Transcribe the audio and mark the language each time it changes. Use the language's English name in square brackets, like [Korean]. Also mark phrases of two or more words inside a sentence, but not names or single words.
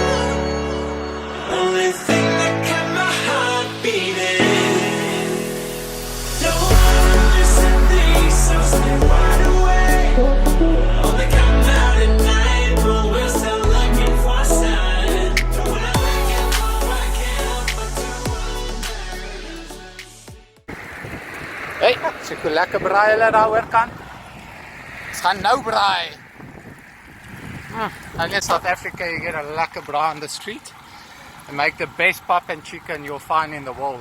[English] Only thing that kept my heart beating. Don't wanna listen things, so stay wide awake. Only come out at night, but we're still looking for a sign. When I wake up, I can't help but to wonder. [Afrikaans] Hey, so hoe lekker braai hulle daar oorkant. Ons gaan nou braai. [English] Only in South Africa you get a [Afrikaans] lekker braai [English] on the street and make the best pap and chicken you'll find in the world.